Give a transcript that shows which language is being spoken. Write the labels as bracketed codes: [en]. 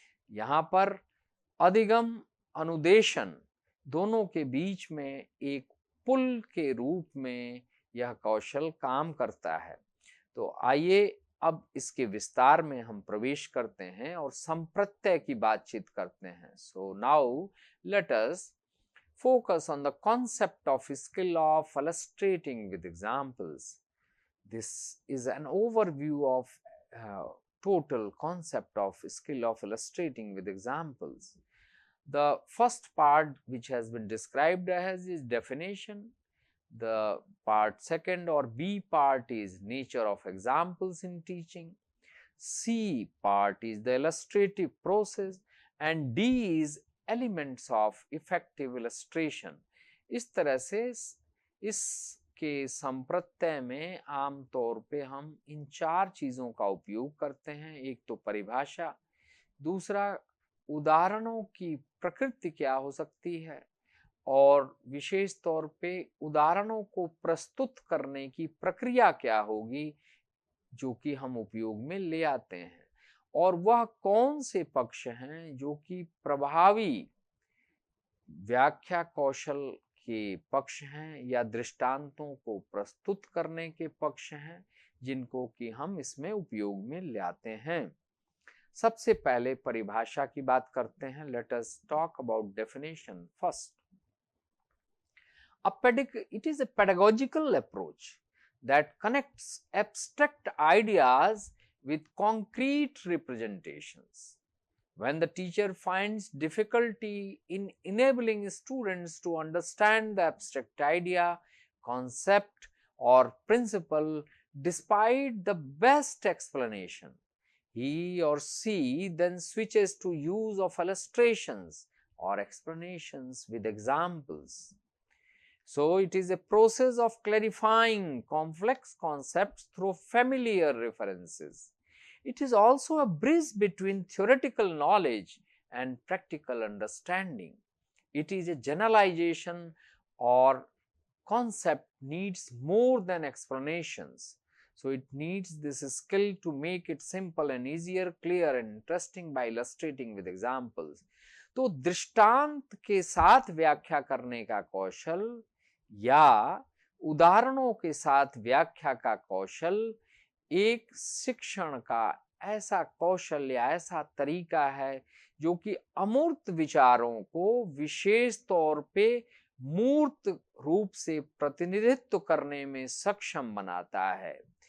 [hi] यहाँ पर अधिगम अनुदेशन दोनों के बीच में एक पुल के रूप में यह कौशल काम करता है। तो आइए अब इसके विस्तार में हम प्रवेश करते हैं और संप्रत्यय की बातचीत करते हैं। So now let us [en] focus on the concept of skill of illustrating with examples. This is an overview of total concept of skill of illustrating with examples. The first part which has been described as is definition. The part second or B part is nature of examples in teaching. C part is the illustrative process and D is elements of effective illustration. [hi] इस तरह से इसके संप्रत्यय में आमतौर पे हम इन 4 चीजों का उपयोग करते हैं। एक तो परिभाषा, दूसरा उदाहरणों की प्रकृति क्या हो सकती है, और विशेष तौर पे उदाहरणों को प्रस्तुत करने की प्रक्रिया क्या होगी जो कि हम उपयोग में ले आते हैं, और वह कौन से पक्ष हैं जो कि प्रभावी व्याख्या कौशल के पक्ष हैं या दृष्टांतों को प्रस्तुत करने के पक्ष हैं जिनको कि हम इसमें उपयोग में लाते हैं। सबसे पहले परिभाषा की बात करते हैं। [en] Let us talk about definition first. It is a pedagogical approach that connects abstract ideas with concrete representations. When the teacher finds difficulty in enabling students to understand the abstract idea, concept or principle despite the best explanation, he or she then switches to use of illustrations or explanations with examples. So, it is a process of clarifying complex concepts through familiar references. It is also a bridge between theoretical knowledge and practical understanding. It is a generalization or concept needs more than explanations. So, it needs this skill to make it simple and easier, clear and interesting by illustrating with examples. [hi] तो दृष्टांत के साथ व्याख्या करने का कौशल या उदाहरणों के साथ व्याख्या का कौशल एक शिक्षण का ऐसा कौशल या ऐसा तरीका है जो कि अमूर्त विचारों को विशेष तौर पे मूर्त रूप से प्रतिनिधित्व करने में सक्षम बनाता है।